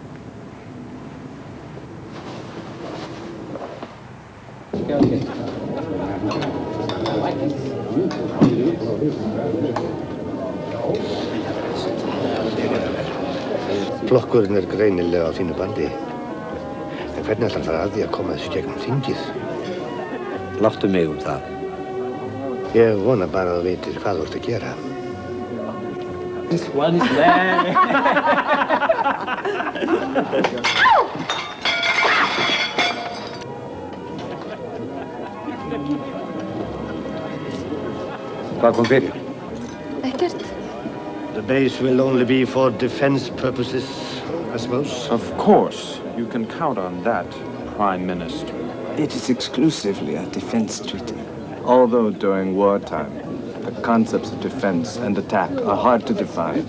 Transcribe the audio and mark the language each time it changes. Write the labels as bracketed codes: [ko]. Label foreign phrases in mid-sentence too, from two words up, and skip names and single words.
[is] Flokkurinn er greinilega á þínu bandi. En hvernig ætlar það að því að koma þessu gegnum þingið? Láttu mig það. Ég vona bara að þú veitir hvað þú ert að gera. [en] This one is there. [is] Hvað kom fyrir? Ekkert. [en] The base will only be for defense purposes, I suppose. Of course. You can count on that, Prime Minister. It is exclusively a defense treaty. Although during wartime, the concepts of defense and attack are hard to define.